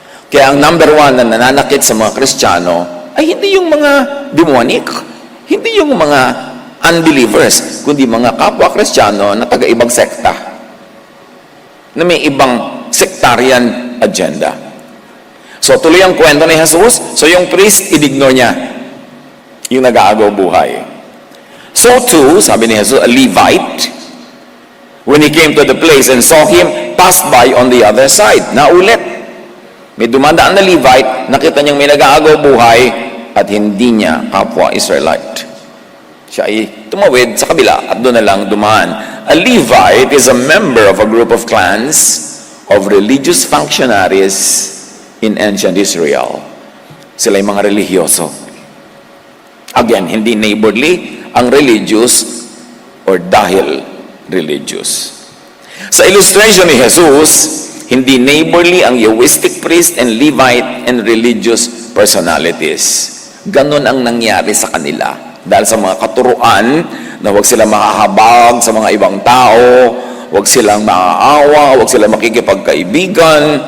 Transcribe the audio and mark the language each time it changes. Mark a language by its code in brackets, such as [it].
[tl] Kaya ang number one na nananakit sa mga Kristiyano ay hindi yung mga demonic, hindi yung mga unbelievers, kundi mga kapwa Kristiyano na taga-ibang sekta, na may ibang sectarian agenda. So tuloy ang kwento ni Jesus. So yung priest, in-ignore niya yung nag-aagaw buhay. [en] So too, [tl] sabi ni Jesus, [en] a Levite, when he came to the place and saw him, passed by on the other side. [tl] Naulit. May dumadaan na Levite, nakita niyang may nag-aagaw buhay at hindi niya kapwa Israelite. Siya ay tumawid sa kabila at doon na lang dumaan. [en] A Levite is a member of a group of clans of religious functionaries in ancient Israel. [tl] Sila ay mga religyoso. Again, hindi neighborly ang religious or dahil religious. Sa illustration ni Jesus, Hindi neighborly ang [en] Yahwistic priest and Levite and religious personalities. [tl] Ganon ang nangyari sa kanila. Dahil sa mga katuruan na huwag silang makahabag sa mga ibang tao, huwag silang maaawa, huwag silang makikipagkaibigan.